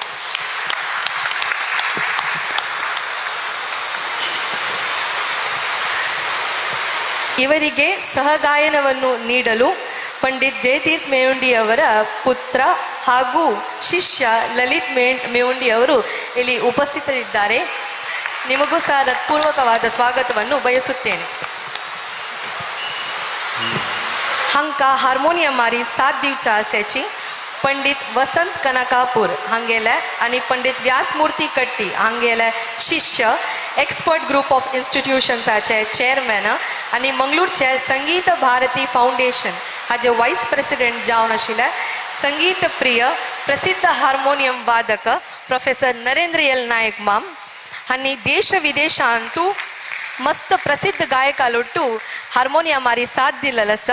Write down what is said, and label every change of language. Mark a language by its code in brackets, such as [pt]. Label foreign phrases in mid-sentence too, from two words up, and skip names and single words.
[kn] ಇವರಿಗೆ ಸಹಗಾಯನವನ್ನು ನೀಡಲು ಪಂಡಿತ್ ಜಯತೀರ್ಥ ಮೇವುಂಡಿ ಅವರ ಪುತ್ರ ಹಾಗೂ ಶಿಷ್ಯ ಲಲಿತ್ ಮೇವುಂಡಿ ಅವರು ಇಲ್ಲಿ ಉಪಸ್ಥಿತರಿದ್ದಾರೆ. ನಿಮಗೂ ಸಹ ಹೃತ್ಪೂರ್ವಕವಾದ ಸ್ವಾಗತವನ್ನು ಬಯಸುತ್ತೇನೆ. [kok] हांका हार्मोनियम मारी 7 दिवसां आसाची पंडित वसंत कनकापूर हांगेले आनी पंडित व्यासमूर्ती कट्टी हांगेले शिष्य एक्सपर्ट ग्रुप ऑफ इन्स्टिट्यूशन्साचे चेअरमॅन आनी मंगळूरचे संगीत भारती फाउंडेशन हाजे [en] vice president [kok] जावन आशिल्ले संगीत प्रिय प्रसिद्ध हार्मोनियम वादक प्रोफेसर नरेंद्र एल नायक माम हांणी देश विदेशांतू मस्त प्रसिद्ध गायकालोटू हार्मोनियमारी साथ दिलेला आसा.